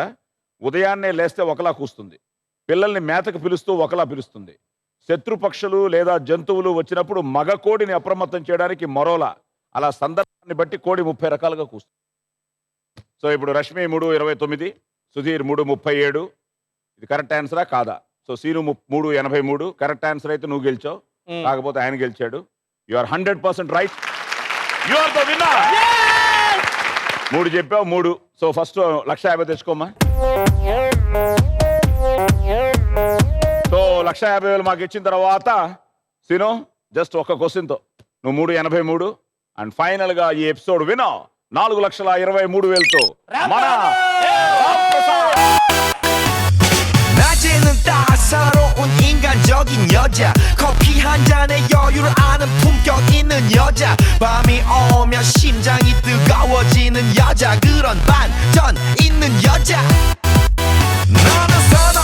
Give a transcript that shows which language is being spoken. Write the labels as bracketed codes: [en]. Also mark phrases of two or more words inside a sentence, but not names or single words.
[te] ఉదయాన్నే లేస్తే ఒకలా కూస్తుంది, పిల్లల్ని మేతకు పిలుస్తూ ఒకలా పిలుస్తుంది, శత్రుపక్షులు లేదా జంతువులు వచ్చినప్పుడు మగ కోడిని అప్రమత్తం చేయడానికి మరోలా, అలా సందర్భాన్ని బట్టి కోడి 30 రకాలుగా కూస్తుంది. సో ఇప్పుడు రష్మి 3:29, సుధీర్ 3:37. ఇది [en] correct answera [te] కాదా? సో సీను 3:83. [en] correct answer [te] అయితే నువ్వు గెలిచావు, కాకపోతే ఆయన గెలిచాడు. [en] you are 100% right. you are the winner. [te] 3 చెప్పావు 3. సో ఫస్ట్ 150,000 తెచ్చుకోమ్మా. సో 150,000 మాకు ఇచ్చిన తర్వాత సీను జస్ట్ ఒక క్వశ్చన్ తో నువ్వు 3:83. అండ్ ఫైనల్ గా ఈ ఎపిసోడ్ వినో 4,23,000తో మన [ko] 낮에는 따사로운 인간적인 여자 커피 한 잔에 여유를 아는 품격 있는 여자 밤이 오면 심장이 뜨거워지는 여자 그런 반전 있는 여자 너는